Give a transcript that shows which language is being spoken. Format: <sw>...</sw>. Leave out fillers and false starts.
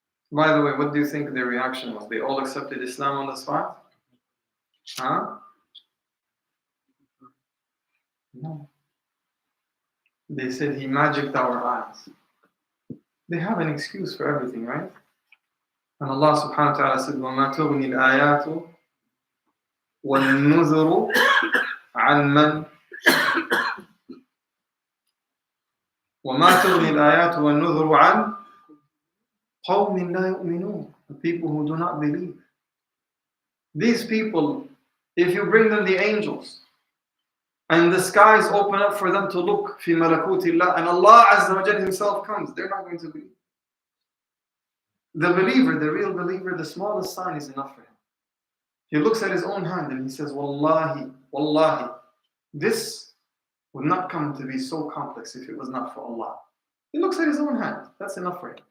<en>By the way, what do you think their reaction was? They all accepted Islam on the spot? Huh? No. They said he magicked our eyes. They have an excuse for everything, right? And Allah subhanahu wa ta'ala said,</en> <ar>وَمَا تُغْنِي الْآيَاتُ وَالنُّذُرُ عَنْ مَنْ وَمَا تُغْنِي الْآيَاتُ وَالنُّذُرُ عَنْ قَوْمٍ لَا يُؤْمِنُونَ.</ar> <en>The people who do not believe. These people, if you bring them the angels, and the skies open up for them to look fi malakutillah, and Allah Azza wa Jal himself comes, they're not going to believe. The believer, the real believer, the smallest sign is enough for him. He looks at his own hand and he says, Wallahi, Wallahi, this would not come to be so complex if it was not for Allah. He looks at his own hand. That's enough for him.</en>